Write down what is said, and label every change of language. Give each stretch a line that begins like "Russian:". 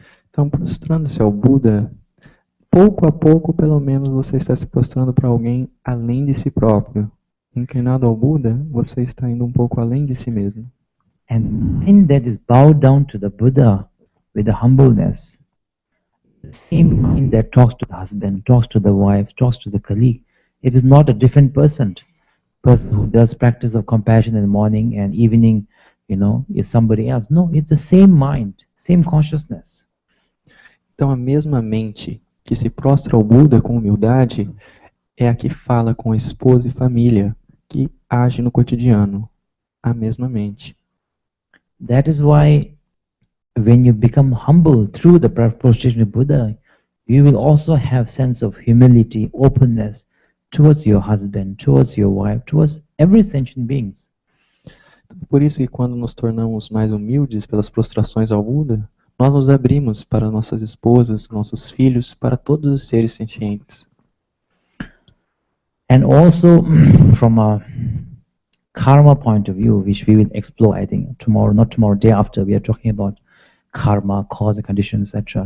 Portuguese: Então, prostrando-se ao Buda, pouco a pouco, pelo menos, você está se prostrando para alguém além de si próprio. Inclinado ao Buda, você está indo um pouco além de si mesmo.
English: And mind that is bowed down to the Buddha with the humbleness, the same mind that talks to the husband, talks to the wife, talks to the colleague, it is not a different person who does practice of compassion in the morning and evening, is somebody else. No, it's the same mind, same consciousness.
Portuguese: Então a mesma mente que se prostra ao Buda com humildade é a que fala com a esposa e família, que age no cotidiano. A mesma mente.
English: That is why when you become humble through the prostration of Buddha, you will also have sense of humility, openness towards your husband, towards your wife, towards every sentient beings.
Portuguese: Por isso que quando nos tornamos mais humildes pelas prostrações ao Buda, nós nos abrimos para nossas esposas, nossos filhos, para todos os seres sencientes.
English: And also from a karma point of view, which we will explore, I think, tomorrow, not tomorrow, day after, we are talking about karma, cause and condition, etc.